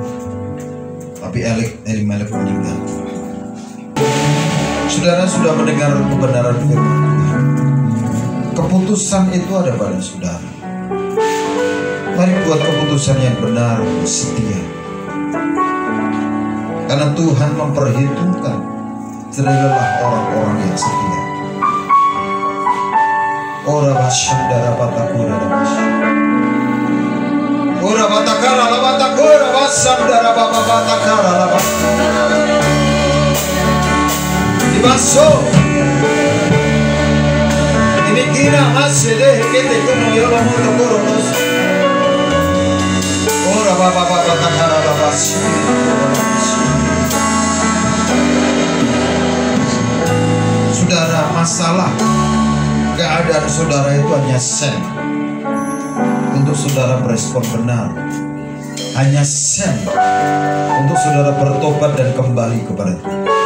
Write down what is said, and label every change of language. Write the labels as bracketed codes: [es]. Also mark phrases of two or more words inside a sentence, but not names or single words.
[id] Tapi Elimelek meninggal. Saudara sudah mendengar kebenaran firman Tuhan. Keputusan itu ada pada saudara. Mari buat keputusan yang benar, setia. Karena Tuhan memperhitungkan adalah orang-orang yang setia. Ora bashandara batakura dabasha. Ora batakara labatakura basandara baba batakara labasha. Dibaso. Ini kira masih deh kita kuno yola moto koros. Ora baba batakara labasha. Saudara, masalah keadaan saudara itu hanya sen untuk saudara berespon benar, hanya sen untuk saudara bertobat dan kembali kepada Tuhan,